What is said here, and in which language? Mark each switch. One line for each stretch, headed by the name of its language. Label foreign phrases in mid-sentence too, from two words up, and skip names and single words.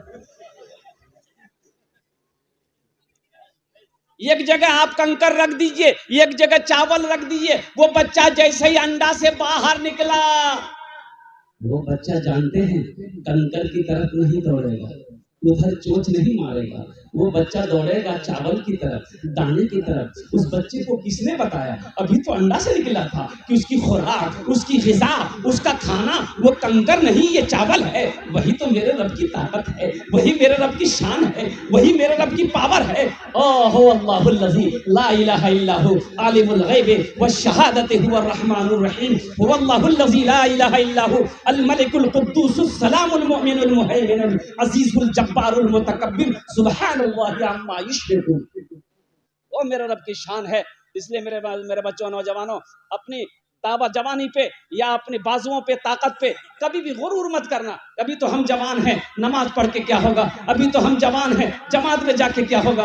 Hindi: एक जगह आप कंकर रख दीजिए, एक जगह चावल रख दीजिए, वो बच्चा जैसे ही अंडा से बाहर निकला, वो बच्चा जानते हैं कंकर की तरफ नहीं दौड़ेगा, उधर चोंच नहीं मारेगा, वो बच्चा दौड़ेगा चावल की तरफ, दाने की तरफ। उस बच्चे को किसने बताया? अभी तो अंडा से निकला था कि उसकी खुराक, उसकी ग़िज़ा, उसका खाना वो कंकर नहीं, ये चावल है। वही तो मेरे रब की ताकत है, वही मेरे रब की शान है, वही मेरे रब की पावर है।
Arabic: هو الله الذي لا إله إلا هو عالم الغيب والشهادة هو الرحمن الرحيم هو الله الذي لا إله إلا هو الملك القدوس السلام المؤمن المهيمن العزيز الجبار المتكبر سبحان الله عما يشركون.
Hindi: वो मेरे रब की शान है। इसलिए मेरे बच्चों, नौजवानों, अपनी दावा जवानी पे या अपने बाजुओं पे, ताकत पे कभी भी गुरूर मत करना। अभी तो हम जवान हैं, नमाज पढ़ के क्या होगा? अभी तो हम जवान हैं, जमात में जाके क्या होगा?